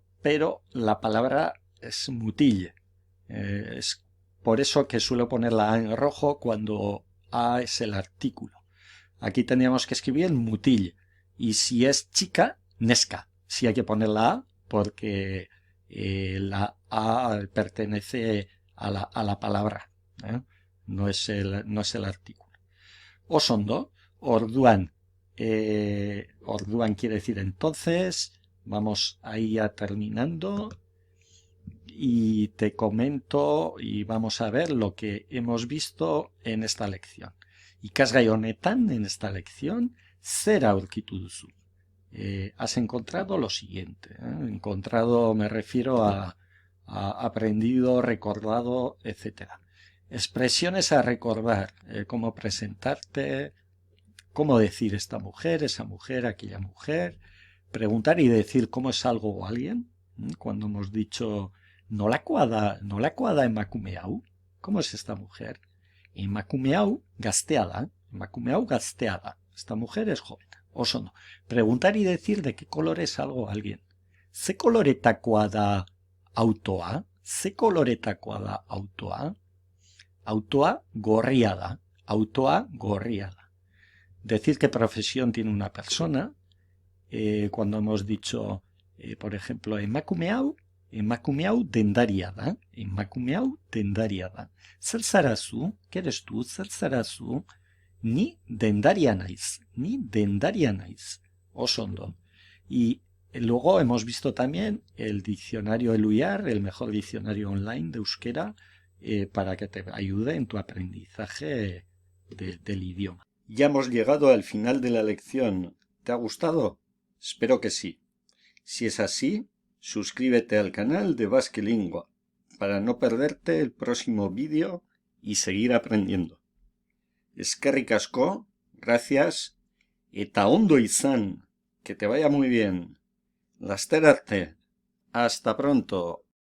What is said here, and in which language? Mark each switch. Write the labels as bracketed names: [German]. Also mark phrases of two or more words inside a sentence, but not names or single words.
[Spanish] Pero la palabra es mutil. Es por eso que suelo poner la A en rojo cuando A es el artículo. Aquí tendríamos que escribir mutil. Y si es chica, [Basque] Nesca. [Spanish] Sí hay que poner la A porque la A pertenece a la palabra, ¿eh? No es el artículo. [Basque] Osondo, orduan. [Spanish] Orduan quiere decir entonces. Vamos ahí ya terminando. Y te comento y vamos a ver lo que hemos visto en esta lección. [Basque] Ikasgai honetan, [Spanish] en esta lección, [Basque] zer aurkitu duzu. [Spanish] Has encontrado lo siguiente. Encontrado me refiero a aprendido, recordado, etcétera. Expresiones a recordar, cómo presentarte, cómo decir esta mujer, esa mujer, aquella mujer, preguntar y decir cómo es algo o alguien. Cuando hemos dicho [Basque] nolakoa da emakume hau, [Spanish] ¿cómo es esta mujer? [Basque] Emakume hau gaztea da, emakume hau gaztea da. [Spanish] Esta mujer es joven. Oso no. Preguntar y decir de qué color es algo o alguien. [Basque] Ze koloretakoa da autoa? Ze koloretakoa da autoa? Autoa gorria da. Autoa gorria da. [Spanish] Decir qué profesión tiene una persona. Cuando hemos dicho, por ejemplo, [Basque] emakume hau dendaria da. Emakume hau dendaria da. Zer zara zu? [Spanish] ¿Qué eres tú? [Basque] Zer zara zu? Ni dendaria naiz. Ni dendaria naiz. Oso ondo. [Spanish] Y luego hemos visto también el diccionario Eluyar, el mejor diccionario online de euskera, para que te ayude en tu aprendizaje del idioma. Ya hemos llegado al final de la lección. ¿Te ha gustado? Espero que sí. Si es así, suscríbete al canal de Basque Lingua para no perderte el próximo vídeo y seguir aprendiendo. [Basque] Eskerrik asko, gracias, eta ondo izan, [Spanish] que te vaya muy bien. [Basque] Laster arte. [Spanish] Hasta pronto.